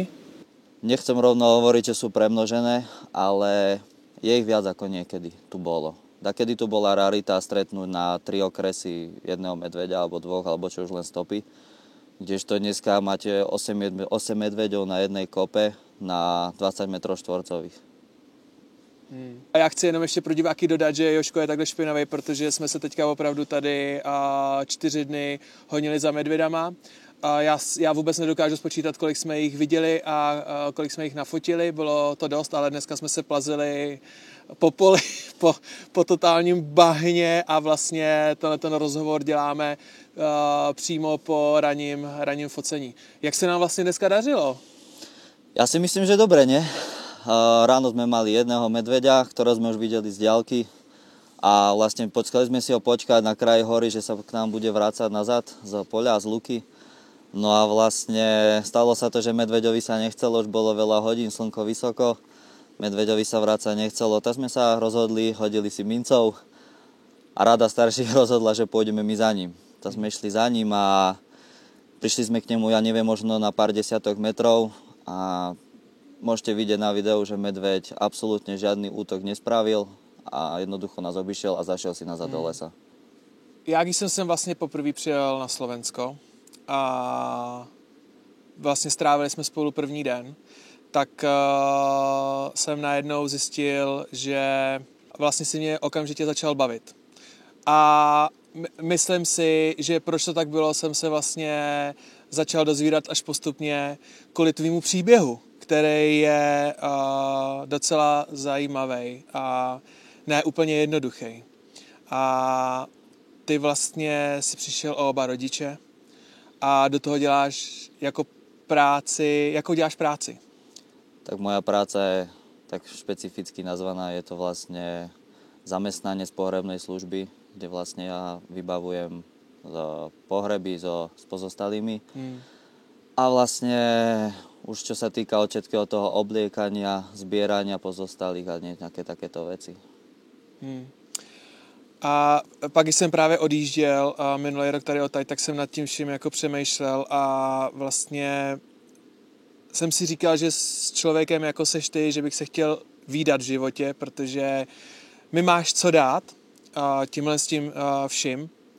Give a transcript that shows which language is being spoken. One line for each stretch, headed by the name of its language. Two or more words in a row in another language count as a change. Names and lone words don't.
Slovak: Nechcem rovno hovoriť, že sú premnožené, ale je ich viac ako niekedy tu bolo. Dakedy tu bola rarita stretnúť na 3 okresy jedného medveďa, alebo 2, alebo čo už len stopy. Kdežto dneska máte 8 medveďov na jednej kope na 20 metrov štvorcových.
Czech: A já chci jenom ještě pro diváky dodat, že Joško je takhle špinavý, protože jsme se teďka opravdu tady 4 dny honili za medvědama. Já vůbec nedokážu spočítat, kolik jsme jich viděli a kolik jsme jich nafotili, bylo to dost, ale dneska jsme se plazili po poli, po totálním bahně a vlastně ten rozhovor děláme přímo po raním focení. Jak se nám vlastně dneska dařilo?
Slovak: Ja si myslím, že dobre, nie? Ráno sme mali jedného medveďa, ktorého sme už videli z diaľky a vlastne počkali sme si ho počkať na kraji hory, že sa k nám bude vrácať nazad z poľa a z luky. No a vlastne stalo sa to, že medveďovi sa nechcelo, už bolo veľa hodín, slnko vysoko, medveďovi sa vrácať nechcelo, tak sme sa rozhodli, hodili si mincov a rada starších rozhodla, že pôjdeme my za ním. Tak sme išli za ním a prišli sme k nemu, ja neviem, možno na pár desiatok metrov a môžete vidieť na videu, že medveď absolútne žiadny útok nespravil a jednoducho nás obišiel a zašiel si nazad do lesa.
Czech: Já, když jsem sem vlastně poprvé přijel na Slovensko a vlastně strávili jsme spolu první den, tak jsem najednou zjistil, že vlastně si mě okamžitě začal bavit. A myslím si, že proč to tak bylo, jsem se vlastně začal dozvídat až postupně kvůli tvýmu příběhu, který je docela zajímavý a ne úplně jednoduchý. A ty vlastně si přišel o oba rodiče a do toho děláš jako práci, jakou děláš práci?
Slovak: Tak moja práca je tak špecificky nazvaná, je to vlastne zamestnanec pohrebnej služby, kde vlastne ja vybavujem pohreby s pozostalými. A vlastne už čo sa týka od všetkého toho obliekania, zbierania pozostalých a nejaké takéto veci.
Czech: A pak, když jsem právě odjížděl minulý rok tady odtaď, tak jsem nad tím vším jako přemýšlel a vlastně jsem si říkal, že s člověkem jako seš ty, že bych se chtěl vídat v životě, protože mi máš co dát tímhle s tím vším